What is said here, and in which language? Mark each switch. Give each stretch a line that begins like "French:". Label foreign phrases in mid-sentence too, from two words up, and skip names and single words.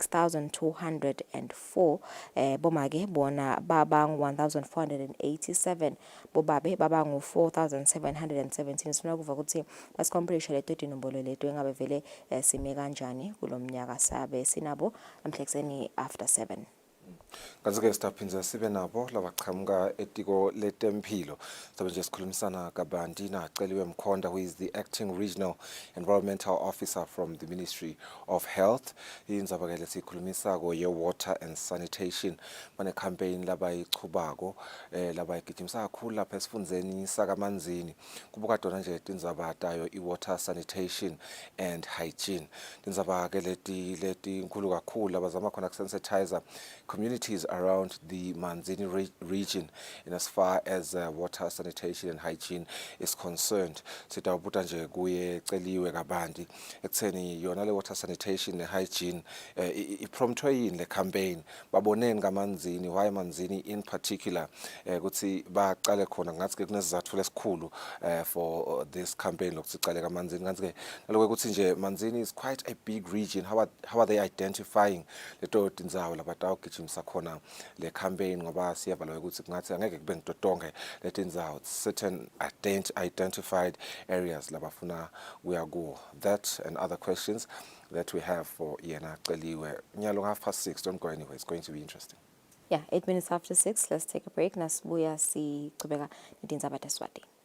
Swati: 6204 bomake bona babangu 1487 bobabe babangu 4717 sifuna kuva ukuthi basicomparison leto tinombolo leto engabe vele sime kanjani kulomnyaka sabe sinabo namhlanje after 7. Kanzike sitaphinza sibe nabo labaqhamuka etiko letempilo sabe nje sikhulumisana kabanti naceliwe Mkhonda
English: who is the acting regional environmental officer from the Ministry of Health.
Swati: Indzaba ke lesikhulumisa ko ye
English: water and sanitation
Swati: bane campaign labayichubako labayigijimisa kakhulu lapha esifundzeni sakamanzini kubuka dona nje tindzaba tayo
English: water sanitation and hygiene.
Swati: Tindzaba ke leti nkulu kakhulu abazama khona kusensitizer
English: communities around the Manzini region in as far as water sanitation and hygiene is concerned.
Swati: Sitawubuta nje kuye celiwe kabanti ekutheni yona le
English: water sanitation and hygiene
Swati: ipromptwe yini le campaign baboneni kaManzini
English: why Manzini in particular
Swati: ukuthi baqale khona ngathi ke kunesizathu lesikhulu
English: for this campaign
Swati: lokuthi cale kaManzini ngathi ke naloko ukuthi nje
English: Manzini is quite a big region. How are they identifying
Swati: leto tindzawo labatawugijimisa khona le campaign ngoba siyavala ukuthi kungathi angeke kube ngitotonke letindzawo
English: certain identified areas
Swati: labafuna kuya kuwo.
English: That and other questions that we have for
Swati: yena celiwe nyalo
English: 6:30. Don't go anywhere, it's going to be interesting. Yeah, 8 minutes after 6. Let's take a break.
Swati: Nasibuya sichubeka netindzaba teSwatini.